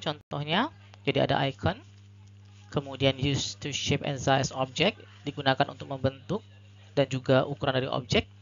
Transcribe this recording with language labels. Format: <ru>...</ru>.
<id>Contohnya, jadi ada icon.</id> <en>Kemudian use to shape and size object.</en> <id>Digunakan untuk membentuk dan juga ukuran dari objek.</id>